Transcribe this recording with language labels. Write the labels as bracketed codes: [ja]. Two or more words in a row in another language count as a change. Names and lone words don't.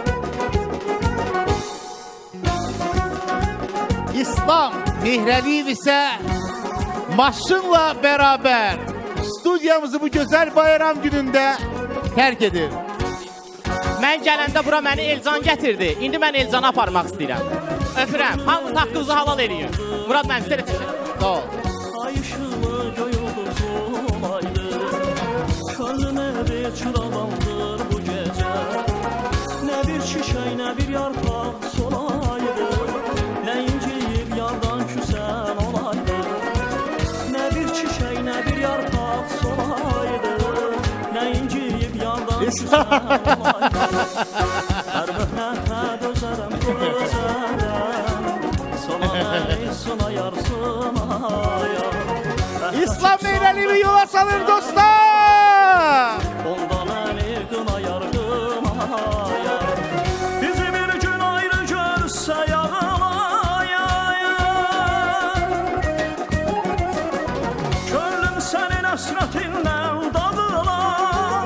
[az] İslam Mehrəliyev isə maşınla bərabər studiyamızı bu gözəl bayram günündə tərk edir. Mən gələndə bura məni Elcan gətirdi. İndi mən Elcanı aparmaq istəyirəm. Öpürəm. Hamınız haqqınızı halal eləyin. Murad mən sizə təşəkkür ederim. Sağ ol. Ay ışığı göy ulduzum aydı. [tr] Könlüme bir çıralandır bu gece. Ne bir çiçek ne bir yarpak solaydı. Ne inciyip yardan küsen olaydı. Ne bir çiçek ne bir yarpak solaydı. Ne inciyip yardan küsen olaydı. [az] Her mühnete dözerem İslam Mehrəliyevi yola salır dostlar. Ondan əli qına yarğımaya. Bizi bir gün ayrı görsə yağılaya. Könlüm sənin əsrətindən dadılar.